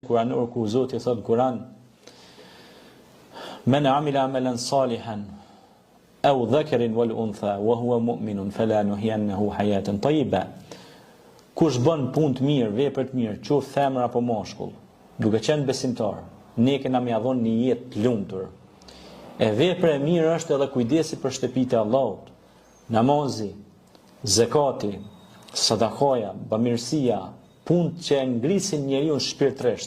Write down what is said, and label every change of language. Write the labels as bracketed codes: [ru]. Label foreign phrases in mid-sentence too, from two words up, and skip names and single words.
[sq] kuranor ku Zoti thot Kur'an: [ar] "من عمل عملا صالحا أو ذكر والأنثى وهو مؤمن فلنحيينه حياة طيبة." [sq] Kush bën punë të mirë, vepër të mirë, qoftë femër apo mashkull, duke qenë besimtar, ne kena më dhënë një jetë të lumtur. E vepra e mirë është edhe kujdesi për shtëpitë e Allahut. Namazi, zakati, sadakaja, bamirësia, punë që ngrisin njeriu shpirtërisht.